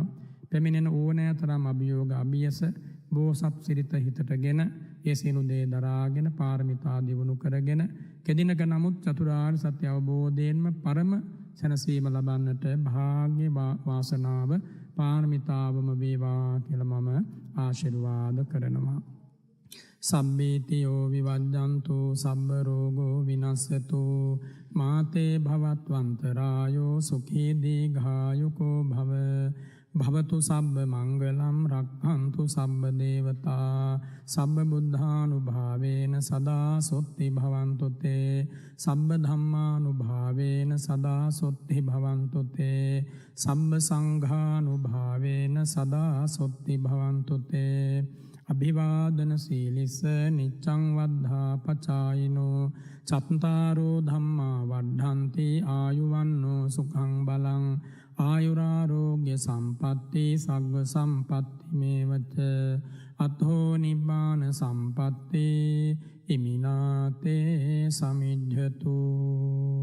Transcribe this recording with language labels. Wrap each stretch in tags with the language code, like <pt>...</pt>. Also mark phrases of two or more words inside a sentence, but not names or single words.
<si>පැමිණෙන ඕනෑතරම් අභියෝග අභියස බෝසත් සිරිත හිතටගෙන ඒ සියලු දේ දරාගෙන පාරමිතා දියුණු කරගෙන කෙදිනක නමුත් චතුරාර්ය සත්‍ය අවබෝධයෙන්ම පරම සැනසීම ලබන්නට භාග්‍ය වාසනාව පාරමිතාවම වේවා කියලා මම ආශිර්වාද කරනවා.</si> <pi>සම්මේතියෝ විවජ්ජන්තු සබ්බ රෝගෝ විනස්සතු මාතේ භවත්වන්තරායෝ සුඛී දීඝායුකෝ භව භවතු සබ්බ මංගලම් රක්ඛන්තු සබ්බ දේවතා සබ්බ බුද්ධානුභාවේන සදා සොත්ති භවන්තු තේ සබ්බ ධම්මානුභාවේන සදා සොත්ති භවන්තු තේ සබ්බ සංඝානුභාවේන සදා සොත්ති භවන්තු තේ අභිවාදන සීලිස නිච්ඡං වද්ධා පචායිනෝ චත්තාරෝ ධම්මා වද්ධන්ති ආයුවන්නෝ සුඛං බලං ආයුරාරෝග්‍ය සම්පatti සග්ග සම්පatti මේවච අතෝ නිබ්බාන සම්පatti ඉමිනාතේ සමිජ්ජතු.</pi>